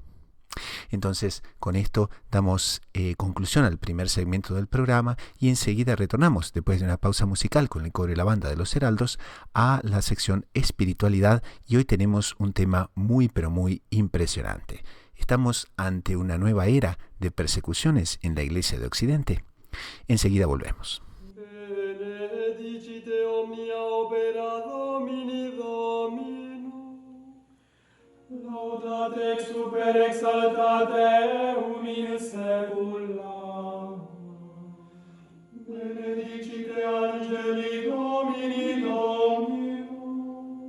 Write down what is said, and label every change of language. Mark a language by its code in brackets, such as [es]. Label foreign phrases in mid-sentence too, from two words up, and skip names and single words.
[es] Entonces, con esto damos conclusión al primer segmento del programa, y enseguida retornamos, después de una pausa musical con el coro y la banda de los Heraldos, a la sección Espiritualidad, y hoy tenemos un tema muy pero muy impresionante. Estamos ante una nueva era de persecuciones en la Iglesia de Occidente. Enseguida volvemos. [la] Benedicite omnia opera Domini Domino. Laudate ex super exaltate eum in secula. Benedicite angeli Domini Domino.